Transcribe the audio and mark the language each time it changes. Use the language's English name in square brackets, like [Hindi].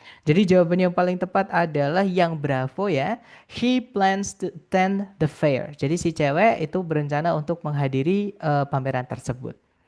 [Indonesian] Jadi jawabannya yang paling tepat adalah yang Bravo ya. [English] She plans to attend the fair. [Indonesian] Jadi si cewek itu berencana untuk menghadiri pameran tersebut.